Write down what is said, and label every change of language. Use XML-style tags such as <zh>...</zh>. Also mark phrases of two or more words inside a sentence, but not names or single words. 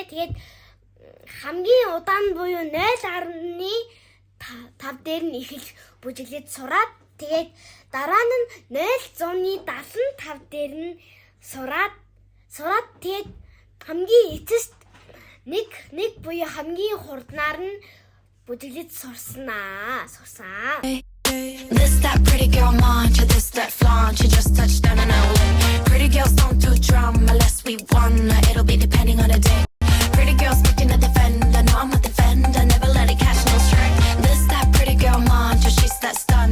<mn>Тэгээд хамгийн удаан буюу 0.5 дээр нь ихэл бүжиглээд сураад тэгээд дараа нь 0.75 дээр нь сураад тэгээд хамгийн эцэст нэг буюу хамгийн хурднаар нь бүжиглээд сурсан.</mn> <en>This that pretty girl mantra, this that flaunt. You just touched down in LA. Pretty girls don't do drama unless we wanna. It'll be depending on the day. Pretty girls picking a defender. No, I'm a defender. Never let it catch no stray. This that pretty girl mantra, she's that stun.</en>